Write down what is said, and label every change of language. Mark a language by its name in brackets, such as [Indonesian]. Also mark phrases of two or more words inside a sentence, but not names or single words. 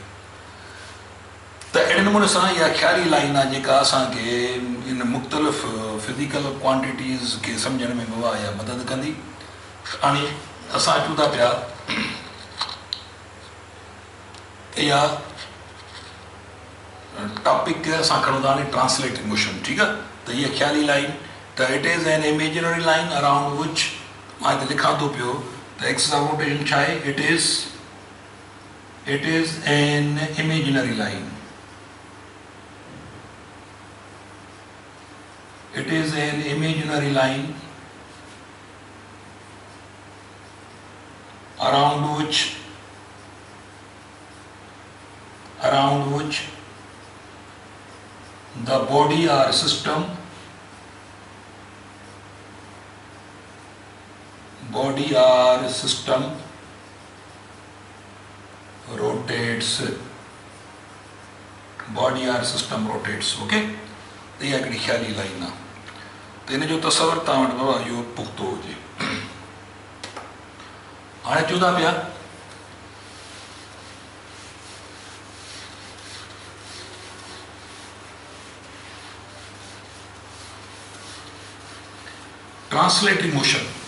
[Sindhi] त अहिड़े नमूने सां इहा ख़्याली लाइन आहे जेका असांखे इन मुख़्तलिफ़ [English] physical quantities [Sindhi] खे सम्झण में मवा या मदद कंदी। हाणे असां अचूं था पिया इहा टॉपिक असां खणूं था हाणे [English] translated motion. [Sindhi] ठीकु आहे, त इहा ख़्याली लाइन, त [English] it is an imaginary line around which, [Sindhi] मां हिते लिखां थो पियो त [English] axis of rotation [Sindhi] छा आहे, [English] it is an imaginary line. It is an imaginary line around which the body or system rotates. [Sindhi] Okay, त इहा हिकिड़ी ख़्याली लाइन आहे। त हिन जो तसवुरु तव्हां वटि बाबा इहो पुख़्तो हुजे। हाणे अचूं था पिया [English] translatory motion.